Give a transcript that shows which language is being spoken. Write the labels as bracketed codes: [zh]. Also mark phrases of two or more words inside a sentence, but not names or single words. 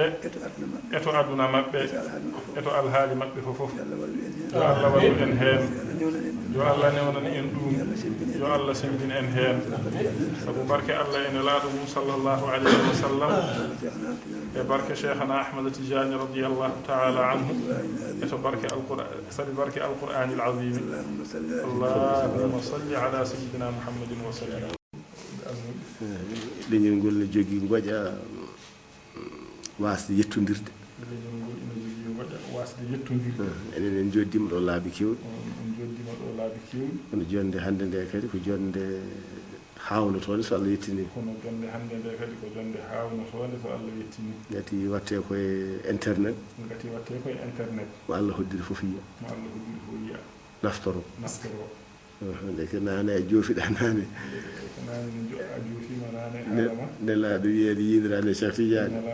[ff] eto aduna maɓɓe eto alhaali maɓɓe fofof yo Allah wallu en heen yo Allah newnan en ɗum yo Allah sembin en heen sabu barke Allah ene laaɗo mum [ar] صلى الله عليه وسلم [ff] e barke cheikhana ahmad tijani [ar] رضي الله تعالى عنه [ff] eto barke alquran sabi barke [ar] القرآن العظيم اللهم صل على سيدنا محمد وسلم [ff] leñol ngol ne jogii ngoƴa wasde yettodirde leñol ngol ina jogii ngoƴa wasde yettodirde enen en joddima ɗo laabi kewɗi en joddima ɗo laabi kewɗi kono jonde hannde nde kadi ko jonde hawnotode so Allah yettini kono jonde hannde nde kadi ko jonde hawnotode so Allah yettini gati watte koye internet mo Allah hoddiri fof yiya naftoro nde ko nane a joofiɗa nane nelaaɗo wiyeede yiidirane Cheikh Tidiane